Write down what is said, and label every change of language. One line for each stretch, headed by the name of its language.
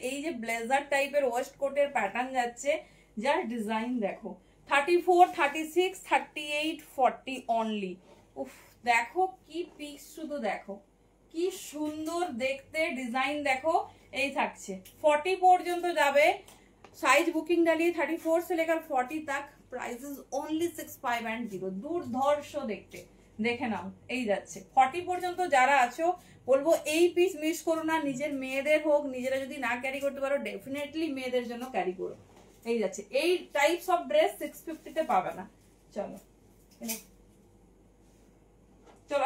Bangla: এই যে ব্লেজার টাইপের ওয়েস্ট কোটের প্যাটার্ন যাচ্ছে, যার ডিজাইন দেখো। 34, 36, 38, 40 অনলি। উফ দেখো কি পিস, শুধু দেখো কি সুন্দর দেখতে, ডিজাইন দেখো। এই থাকছে 40 পর্যন্ত যাবে।
Hindi: साइज बुकिंग डालिए 34 से लेकर 40 तक।
English: Price is only 6510।
Bangla: দুর্ধর্ষ দেখতে, দেখে নাও। এই যাচ্ছে 40 পর্যন্ত যারা আছো বলবো এই পিস মিস করো না। নিজের মেয়েদের হোক, নিজেরা যদি না ক্যারি করতে পারো ডেফিনেটলি মেয়েদের জন্য ক্যারি করো। এই যাচ্ছে, এই টাইপস অফ ড্রেস 650 তে পাবে না। চলো চলো।